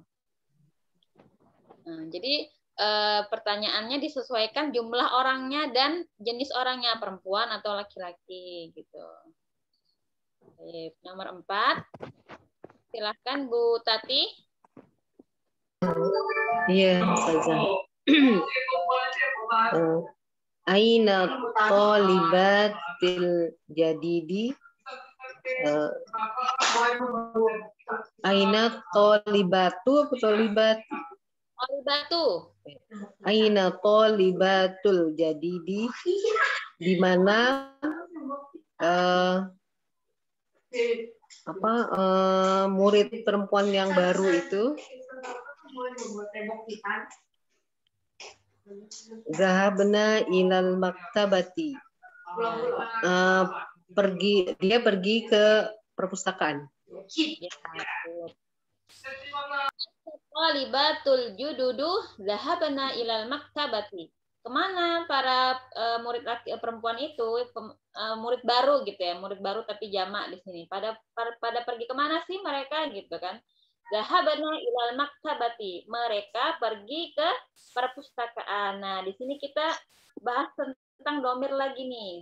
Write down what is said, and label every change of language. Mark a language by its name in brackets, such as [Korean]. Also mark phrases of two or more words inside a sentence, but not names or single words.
[Indonesian] Nah, jadi pertanyaannya disesuaikan jumlah orangnya dan jenis orangnya, perempuan atau laki-laki gitu. Oke, nomor 4. Silahkan Bu Tati. Iya, Ustazah. [Arabic] أين الطالباتِ الجديدِ. أين الطالباتُ apa طالبات? طالباتُ. أين الطالباتُ الجديدِ, [Indonesian] di mana murid perempuan yang baru itu [Arabic] ذهبنَ إلى المكتبةِ, [Indonesian] dia pergi ke perpustakaan. [Arabic] الطالباتُ الجُدُدُ ذهبنَ إلى المكتبةِ. [Indonesian] Kemana para murid laki perempuan itu, murid baru gitu ya, murid baru tapi jamak di sini. Pada pergi kemana sih mereka gitu kan? [Arabic] ذهبنَ إلى المكتبةِ. [Indonesian] Mereka pergi ke perpustakaan. Nah, di sini kita bahas tentang domir lagi nih.